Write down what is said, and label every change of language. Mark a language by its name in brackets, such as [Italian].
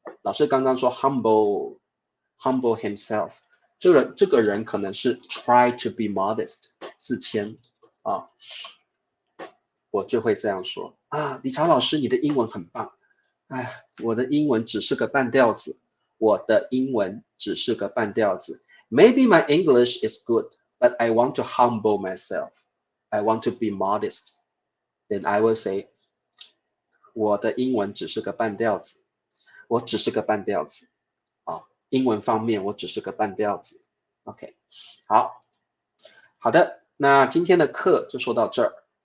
[Chinese] 老师刚刚说 [English] humble himself， [Chinese] 这个人可能是 [English] try to be modest， [Chinese] 自谦我就会这样说理查老师，你的英文很棒。我的英文只是个半吊子，我的英文只是个半吊子。 [English] Maybe my English is good。But I want to humble myself. I want to be modest. Then I will say, [Chinese] 我的英文只是个半吊子，我只是个半吊子英文方面我只是个半吊子。 OK， 好的，那今天的课就说到这儿。